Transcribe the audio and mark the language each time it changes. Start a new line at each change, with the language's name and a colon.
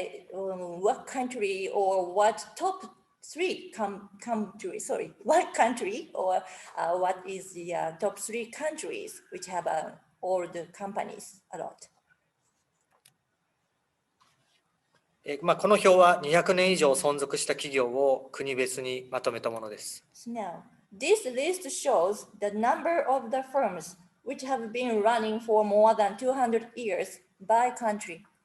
English: What country or what top three country? Sorry, what country or what is the top three countries which have all the companies a lot?
Japanese: この表は200年以上存続した企業を国別にまとめたものです。
English: So now, this list shows the number of the firms which have been running for more than 200 years by country.